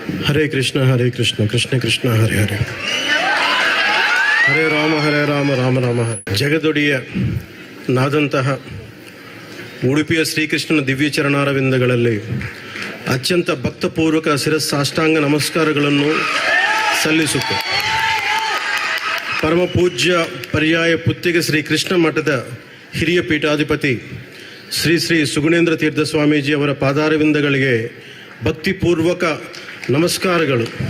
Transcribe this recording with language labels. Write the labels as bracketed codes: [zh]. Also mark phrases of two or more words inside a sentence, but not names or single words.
[kn] Hare Krishna, Krishna Krishna, Hare Hare. Hare Rama, Rama Rama Hare. ಜಗದೊಡೆಯ ನಾದಂತಹ ಉಡುಪಿಯ ಶ್ರೀಕೃಷ್ಣನ ದಿವ್ಯ ಚರಣಾರವಿಂದಗಳಲ್ಲಿ ಅತ್ಯಂತ ಭಕ್ತಪೂರ್ವಕ ಶಿರಸ್ಸಾಷ್ಟಾಂಗ ನಮಸ್ಕಾರಗಳನ್ನು ಸಲ್ಲಿಸುತ್ತೆ. ಪರಮ ಪೂಜ್ಯ ಪರ್ಯಾಯ ಪುತ್ತಿಗೆ ಶ್ರೀ ಕೃಷ್ಣ ಮಠದ ಹಿರಿಯ ಪೀಠಾಧಿಪತಿ ಶ್ರೀ ಶ್ರೀ ಸುಗುಣೇಂದ್ರ ತೀರ್ಥ ಸ್ವಾಮೀಜಿ ಅವರ ಪಾದಾರವಿಂದಗಳಿಗೆ ಭಕ್ತಿಪೂರ್ವಕ ನಮಸ್ಕಾರಗಳು.